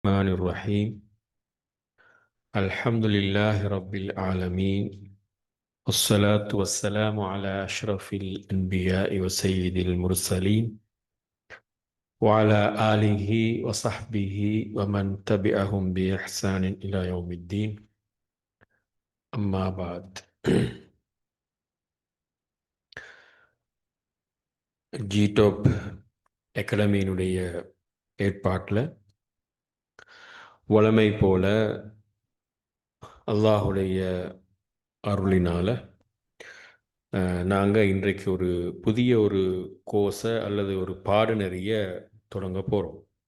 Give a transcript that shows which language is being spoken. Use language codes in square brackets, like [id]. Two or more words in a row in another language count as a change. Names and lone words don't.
[ar] الرحمن الرحيم الحمد لله رب العالمين والصلاة والسلام على أشرف الأنبياء وسيد المرسلين وعلى آله وصحبه ومن تبعهم بإحسان إلى يوم الدين أما بعد [ta] ஜிடோப் அகாடமியினுடைய ஏற்பாட்டில் வழமை போல அல்லாஹுடைய அருளினால நாங்கள் இன்றைக்கு ஒரு புதிய ஒரு கோர்ஸை அல்லது ஒரு பாடநெறிய தொடங்க போகிறோம்.